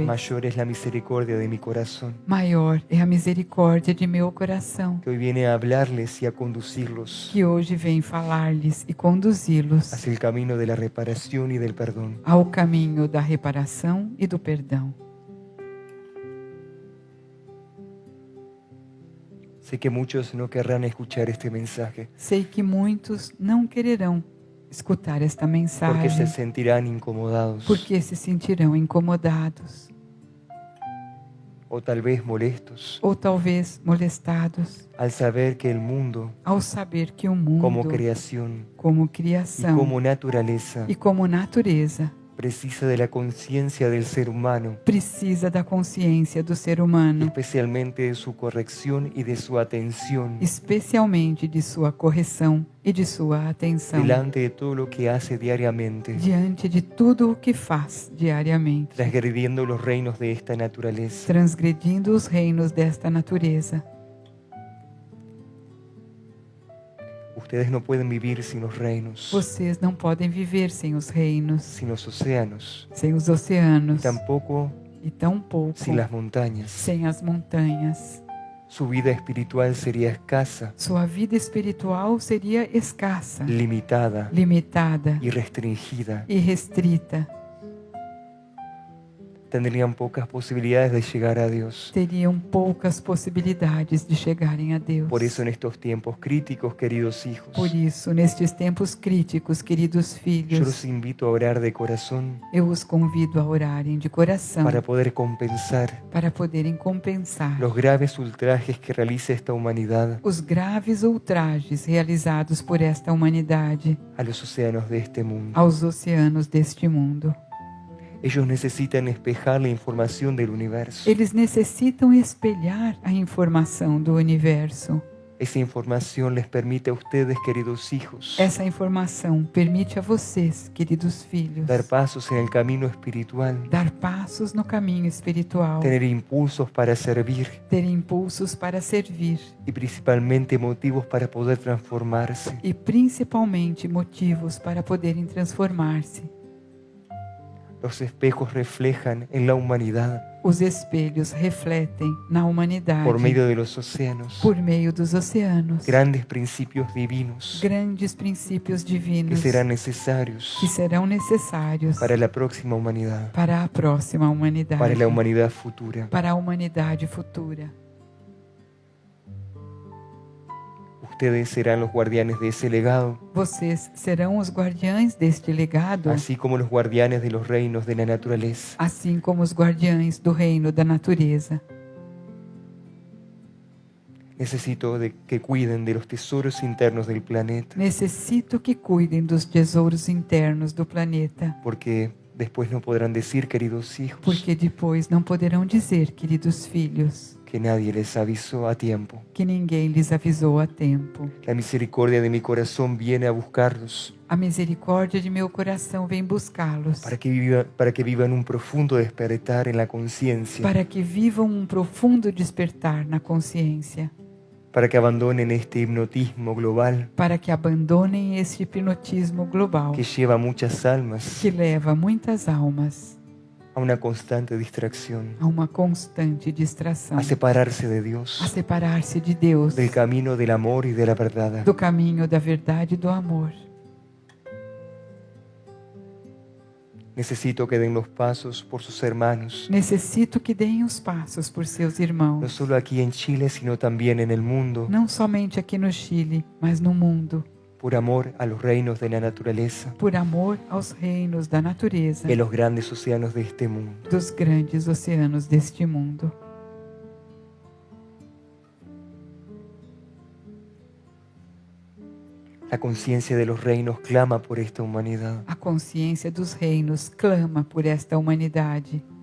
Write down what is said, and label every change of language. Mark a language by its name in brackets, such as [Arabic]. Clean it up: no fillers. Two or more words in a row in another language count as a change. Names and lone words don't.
[Spanish] mayor es la misericordia de mi corazón, [Portuguese] maior é a misericórdia de meu coração, [Spanish] que hoy viene a hablarles y a conducirlos [Portuguese] que hoje vem falar-lhes e conduzi-los [Spanish] hacia el camino de la reparación y del perdón. [Portuguese] ao caminho da reparação e do perdão. [Spanish] Sé que muchos no querrán escuchar este mensaje [Portuguese] Sei que muitos não quererão escutar esta [Spanish] porque [Portuguese] mensagem, [Spanish] se sentirán incomodados [Portuguese] porque se sentirão incomodados [Spanish] o tal vez molestos [Portuguese] ou talvez molestados [Spanish] al saber que el mundo, [Portuguese] ao saber que o mundo, [Spanish] como creación [Portuguese] como [Spanish] y [Portuguese] criação [Spanish] como naturaleza, [Portuguese] e como natureza, [Spanish] precisa de la conciencia del ser humano, [Portuguese] precisa da consciência do ser humano, [Spanish] especialmente de su corrección y de su atención [Portuguese] especialmente de sua correção e de sua atenção [Spanish] delante de todo lo que hace diariamente, [Portuguese] diante de tudo o que faz diariamente, [Spanish] transgrediendo los reinos de esta naturaleza. [Portuguese] transgredindo os reinos desta natureza. [Spanish] Ustedes no pueden vivir sin los reinos, [Portuguese] Vocês não podem viver sem os reinos, [Spanish] sin los océanos, [Portuguese] sem os oceanos [Spanish] tampoco [Portuguese] e tampouco [Spanish] sin las montañas. [Portuguese] sem as montanhas. [Spanish] Su vida espiritual sería escasa, [Portuguese] Sua vida espiritual seria escassa, [Spanish] limitada [Portuguese] limitada [Spanish] y restringida. [Portuguese] e restrita. [Spanish] Tendrían pocas posibilidades de llegar a Dios. [Portuguese] Teriam poucas possibilidades de chegarem a Deus. [Spanish] Por eso en estos tiempos críticos, queridos hijos, [Portuguese] Por isso, nestes tempos críticos, queridos [Spanish] yo [Portuguese] filhos, [Spanish] los invito a orar de corazón [Portuguese] eu os convido a orarem de coração [Spanish] para poder compensar [Portuguese] para poderem compensar [Spanish] los graves ultrajes que realiza esta humanidad [Portuguese] os graves ultrajes realizados por esta humanidade [Spanish] a los océanos de este mundo. [Portuguese] aos oceanos deste mundo. [Spanish] Ellos necesitan espejar la información del universo. [Portuguese] Eles necessitam espelhar a informação do universo. [Spanish] Esa información les permite a ustedes, queridos hijos, [Portuguese] Essa informação permite a vocês, queridos filhos, [Spanish] dar pasos en el camino espiritual, [Portuguese] dar passos no caminho espiritual, [Spanish] tener impulsos para servir [Portuguese] ter impulsos para servir [Spanish] y principalmente motivos para poder transformarse. [Portuguese] e principalmente motivos para poderem transformar-se. [Spanish] Los espejos reflejan en la humanidad, [Portuguese] Os espelhos refletem na humanidade, [Spanish] por medio de los océanos, [Portuguese] por meio dos oceanos, [Spanish] grandes principios divinos [Portuguese] grandes princípios [Spanish] que [Portuguese] divinos [Spanish] serán necesarios [Portuguese] que serão necessários [Spanish] para la próxima humanidad, [Portuguese] para a próxima humanidade, [Spanish] para la humanidad futura. [Portuguese] para a humanidade futura. [Spanish] Ustedes serán los guardianes de ese legado, [Portuguese] Vocês serão os guardiães deste legado, [Spanish] así como los guardianes de los reinos de la naturaleza. [Portuguese] assim como os guardiães do reino da natureza. [Spanish] Necesito que cuiden de los tesoros internos del planeta, [Portuguese] Necessito que cuidem dos tesouros internos do planeta, [Spanish] porque después no podrán decir, queridos hijos, [Portuguese] porque depois não poderão dizer, queridos filhos, [Spanish] que nadie les avisó a tiempo. [Portuguese] que ninguém lhes avisou a tempo. [Spanish] La misericordia de mi corazón viene a buscarlos [Portuguese] A misericórdia de meu coração vem buscá-los, [Spanish] para que vivan un profundo despertar en la conciencia, [Portuguese] para que vivam um profundo despertar na consciência, [Spanish] para que abandonen este hipnotismo global [Portuguese] para que abandonem este hipnotismo global [Spanish] que lleva a muchas almas [Portuguese] que leva muitas almas [Spanish] a una constante distracción, [Portuguese] a uma constante distração, [Spanish] a separarse de Dios, [Portuguese] a separar-se de Deus, [Spanish] del camino del amor y de la verdad. [Portuguese] do caminho da verdade e do amor. [Spanish] Necesito que den los pasos por sus hermanos, [Portuguese] Necessito que deem os passos por seus [Spanish] no [Portuguese] irmãos, [Spanish] solo aquí en Chile, sino también en el mundo, [Portuguese] não somente aqui no Chile, mas no mundo, [Spanish] por amor a los reinos de la naturaleza [Portuguese] por amor aos reinos da natureza, [Spanish] y a los grandes océanos de este mundo. [Portuguese] dos grandes oceanos deste mundo. [Spanish] La conciencia de los reinos clama por esta humanidad. [Portuguese] A consciência dos reinos clama por esta humanidade.